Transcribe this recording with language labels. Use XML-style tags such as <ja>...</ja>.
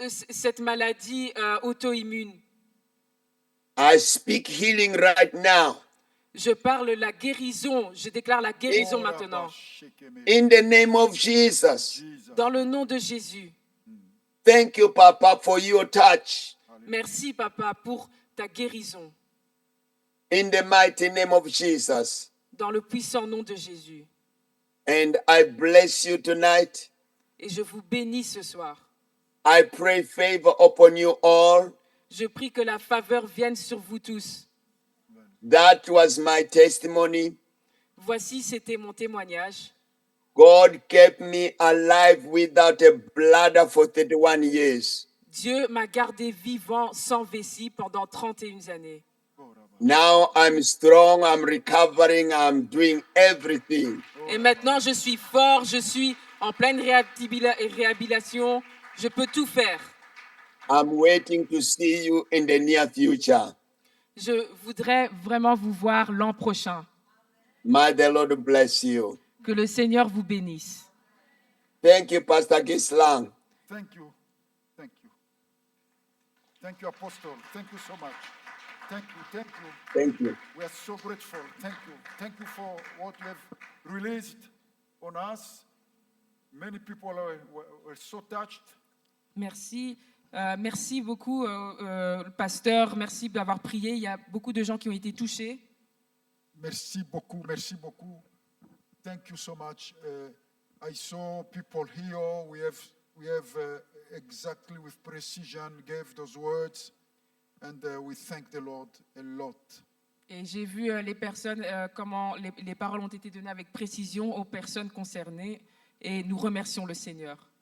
<fr>Cette maladie auto-immune.</fr> <en>I speak healing right now.</en> <fr>Je parle la guérison. Je déclare la guérison maintenant.</fr> <en>In the name of Jesus.</en> <fr>Dans le nom de Jésus.</fr> <en>Thank you, Papa, for your touch.</en> <fr>Merci, Papa, pour ta guérison.</fr> <en>In the mighty name of Jesus.</en> <fr>Dans le puissant nom de Jésus.</fr> <en>And I bless you tonight.</en> <fr>Et je vous bénis ce soir.</fr> <en>I pray favor upon you all.</en> <fr>Je prie que la faveur vienne sur vous tous.</fr> <en>That was my testimony.</en> <fr>Voici, c'était mon témoignage.</fr> <en>God kept me alive without a bladder for 31 years.</en> <fr>Dieu m'a gardé vivant sans vessie pendant 31 années.</fr> <en>Now I'm strong, I'm recovering, I'm doing everything.</en> <fr>Et maintenant, je suis fort, je suis en pleine réhabilitation. Je peux tout faire.</fr> <en>I'm waiting to see you in the near future.</en> <fr>Je voudrais vraiment vous voir l'an prochain.</fr> <en>May the Lord bless you.</en> <fr>Que le Seigneur vous bénisse.</fr> <en>Thank you, Pastor Gislang. Thank you. Thank you. Thank you, Apostle. Thank you so much. Thank you. Thank you. Thank you. We are so grateful. Thank you. Thank you for what you have released on us. Many people were so touched.</en> <fr>Merci. Merci beaucoup, le pasteur. Merci d'avoir prié. Il y a beaucoup de gens qui ont été touchés. Merci beaucoup. Merci beaucoup.</fr> <en>Thank you so much. I saw people here. We have exactly with precision gave those words, and we thank the Lord a lot.</en> <fr>Et j'ai vu les personnes, comment les paroles ont été données avec précision aux personnes concernées. Et nous remercions le Seigneur.</fr>